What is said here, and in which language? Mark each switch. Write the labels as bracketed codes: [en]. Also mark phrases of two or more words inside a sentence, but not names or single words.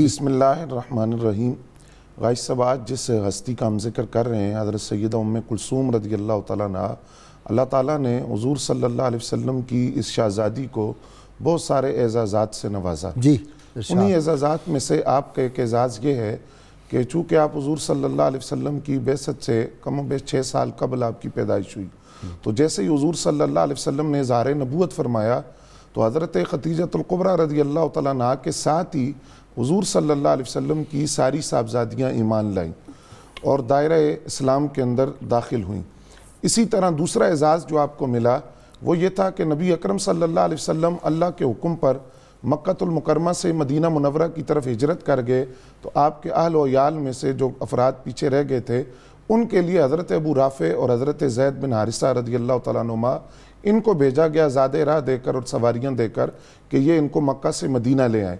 [ar] بسم اللہ الرحمن الرحیم۔ [ur] غائش صاحب، آج جس ہستی کا ہم ذکر کر رہے ہیں حضرت سیدہ ام کلثوم [ar] رضی اللہ تعالیٰ عنہ، [ur] اللہ تعالیٰ نے حضور [ar] صلی اللہ علیہ وسلم [ur] کی اس شہزادی کو بہت سارے اعزازات سے نوازا۔ جی، انہی اعزازات میں سے آپ کا ایک اعزاز یہ ہے کہ چونکہ آپ حضور [ar] صلی اللہ علیہ وسلم [ur] کی بعثت سے کم و بیش 6 سال قبل آپ کی پیدائش ہوئی، تو جیسے ہی حضور [ar] صلی اللہ علیہ وسلم [ur] نے اظہار نبوت فرمایا تو حضرت خدیجۃ الکبریٰ [ar] رضی اللہ تعالیٰ عنہ [ur] کے ساتھ ہی حضور [ar] صلی اللہ علیہ وسلم [ur] کی ساری صاحبزادیاں ایمان لائیں اور دائرہ اسلام کے اندر داخل ہوئیں۔ اسی طرح دوسرا اعزاز جو آپ کو ملا وہ یہ تھا کہ نبی اکرم [ar] صلی اللہ علیہ وسلم [ur] اللہ کے حکم پر مکہ المکرمہ سے مدینہ منورہ کی طرف ہجرت کر گئے، تو آپ کے اہل و عیال میں سے جو افراد پیچھے رہ گئے تھے ان کے لیے حضرت ابو رافع اور حضرت زید بن حارثہ [ar] رضی اللہ تعالیٰ عنہما [ur] ان کو بھیجا گیا زادِ راہ دے کر اور سواریاں دے کر کہ یہ ان کو مکہ سے مدینہ لے آئیں۔